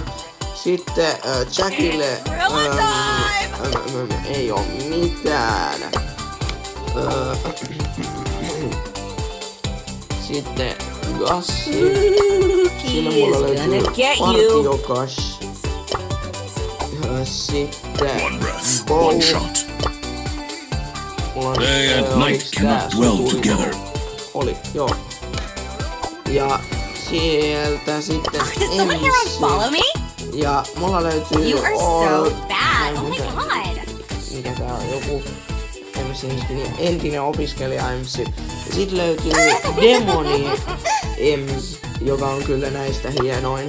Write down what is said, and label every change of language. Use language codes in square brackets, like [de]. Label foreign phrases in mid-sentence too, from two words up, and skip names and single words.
[fi] Sitten Jackille ei oo mitään. Sitten Gassi. Siinä mulla löytyy Partiokas. Sitten Bow. [en] Day and night cannot dwell together. [fi] Oli, joo. Ja sieltä sitten MC. Ja mulla löytyy mikä tää on, joku entinen opiskelija MC. Ja sit löytyy Demoni MC, joka on kyllä näistä hienoin.